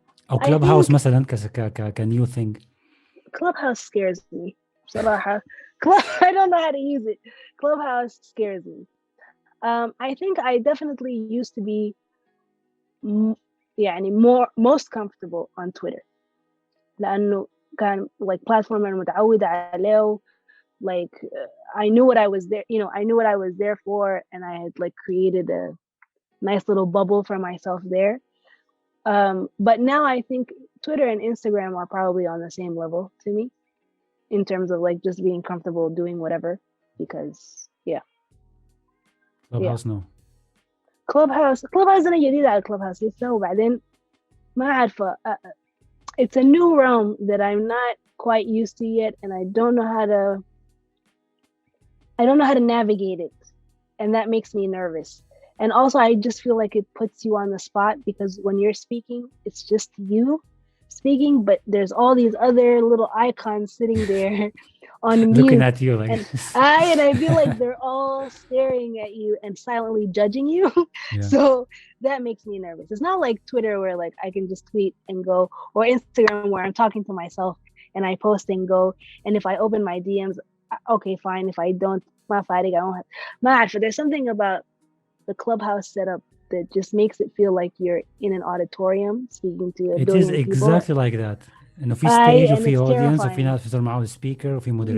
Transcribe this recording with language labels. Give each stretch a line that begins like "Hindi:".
Arabic: أو كلوب هاوس مثلا
English: كنيو ثينج. Clubhouse scares me
Arabic: بصراحة.
English: I don't know how to use it. Clubhouse scares me. I think I definitely used to be يعني most comfortable on Twitter
Arabic: لأنه كان
English: like platform
Arabic: أنا متعودة عليه.
English: Like I knew what I was there, I knew what I was there for, and I had like created a nice little bubble for myself there. But now I think Twitter and Instagram are probably on the same level to me in terms of like just being comfortable doing whatever because Clubhouse no.
Arabic: Clubhouse أنا جديدة على Clubhouse لسه وبعدين ما عارفة.
English: It's a new realm that I'm not quite used to yet, and I don't know how to navigate it, and that makes me nervous. And also I just feel like it puts you on the spot because when you're speaking, it's just you speaking, but there's all these other little icons sitting there on mute. Looking at you like and I feel like they're all staring at you and silently judging you. So that makes me nervous. It's not like Twitter where like I can just tweet and go, or Instagram where I'm talking to myself and I post and go, and if I open my DMs, okay, fine. If I don't, I don't have. There's something about the Clubhouse setup that just makes it feel like you're in an auditorium speaking to a billion people. It is exactly like that.
Arabic: إنه في stage وفي audience وفي ناس بيصير معه speaker وفي moderator.